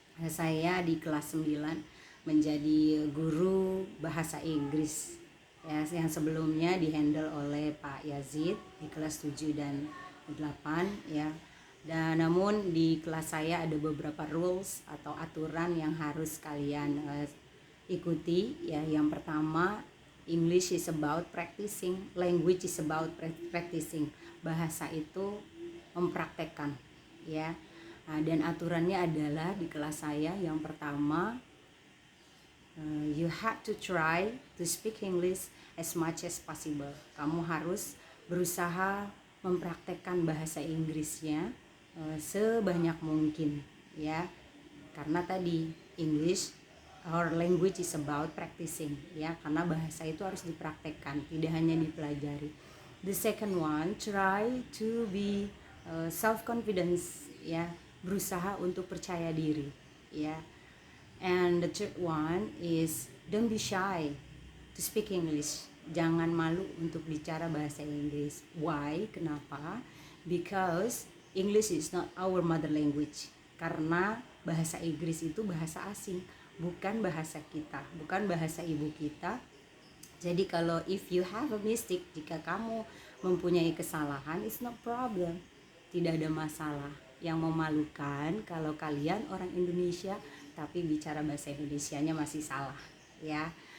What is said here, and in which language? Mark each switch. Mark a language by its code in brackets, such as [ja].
[id] Saya di kelas 9 menjadi guru bahasa Inggris. Ya, yang sebelumnya dihandle oleh Pak Yazid di kelas 7 dan 8 ya. Dan namun di kelas saya ada beberapa rules atau aturan yang harus kalian ikuti ya. Yang pertama, [en] English is about practicing, language is about practicing. [id] Bahasa itu mempraktekkan, ya. Nah, dan aturannya adalah di kelas saya yang pertama, [en] you have to try to speak English as much as possible. [id] Kamu harus berusaha mempraktekkan bahasa Inggrisnya sebanyak mungkin, ya. Karena tadi English, [en] our language is about practicing, [id] ya, karena bahasa itu harus dipraktekkan, tidak hanya dipelajari. [en] The second one, try to be self-confidence, ya, [id] berusaha untuk percaya diri, [en] ya. And the third one is don't be shy to speak English. [id] Jangan malu untuk bicara bahasa Inggris. [en] Why? [id] Kenapa? [en] Because English is not our mother language. [id] Karena bahasa Inggris itu bahasa asing, bukan bahasa kita, bukan bahasa ibu kita. Jadi kalau [en] if you have a mistake, [id] jika kamu mempunyai kesalahan, [en] it's no problem, [id] tidak ada masalah. Yang memalukan kalau kalian orang Indonesia tapi bicara bahasa Indonesianya masih salah, ya.